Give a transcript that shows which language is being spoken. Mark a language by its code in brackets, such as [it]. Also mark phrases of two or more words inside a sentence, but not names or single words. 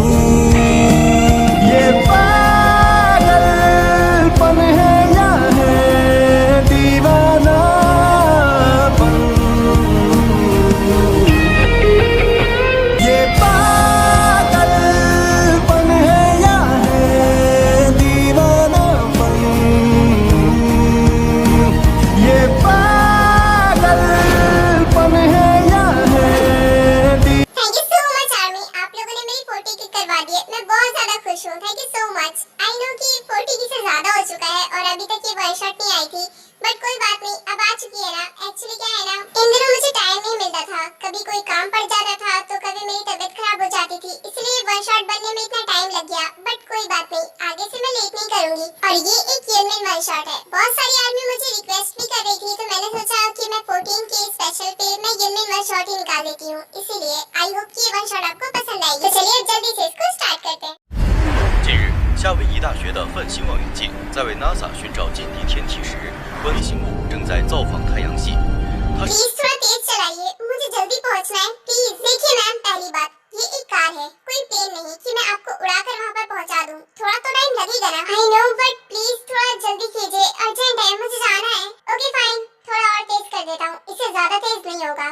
[hi] ये पागलपन है या है दीवानापन, ये पागलपन है या है दीवानापन, ये पागलपन है या है। [en] thank you so much [hi] आर्मी, आप लोगों ने मेरी फोटो क्लिक करवा दी है। मैं बहुत ज्यादा खुश हूँ। [en] thank you so much. I know [hi] कि 40 से ज्यादा हो चुका है और अभी तक ये [en] one shot [hi] नहीं आई थी, बट कोई बात नहीं, अब आ चुकी है ना। एक्चुअली क्या है ना, इन दिनों मुझे टाइम नहीं मिलता था, कभी कोई काम पड़ जाता था तो कभी मेरी तबीयत खराब हो जाती थी, इसलिए [en] one shot [hi] बनने में इतना टाइम लग गया। बट कोई बात नहीं, आगे से मैं लेट नहीं करूंगी। और ये एक [en] unique one shot [hi] है। बहुत सारी आर्मी मुझे रिक्वेस्ट भी कर रही थी, तो मैंने सोचा कि मैं 14 के स्पेशल पे मैं [en] unique one shot [hi] ही निकाल देती हूँ, इसीलिए [en] I hope [hi] कि ये [en] one shot [hi] आपको पसंद आएगी। तो चलिए अब जल्दी से इसको स्टार्ट करते हैं। [zh] 近日，夏威夷大学的范希望远镜在为 NASA 寻找近地天体时，观星物正在造访太阳系。它 [hi] प्लीज थोड़ा तेज चलाइए, मुझे जल्दी पहुंचना है। प्लीज देखिए मैम, पहली बात ये एक कार है, कोई प्लेन नहीं कि मैं आपको उड़ाकर वहां पर पहुंचा दूं। थोड़ा तो टाइम लगेगा ना। [en] I know, [hi] बट प्लीज थोड़ा जल्दी कीजिए, अर्जेंट है, मुझे जाना है। [en] okay fine, [hi] थोड़ा और तेज कर देता हूँ, इससे ज्यादा तेज नहीं होगा।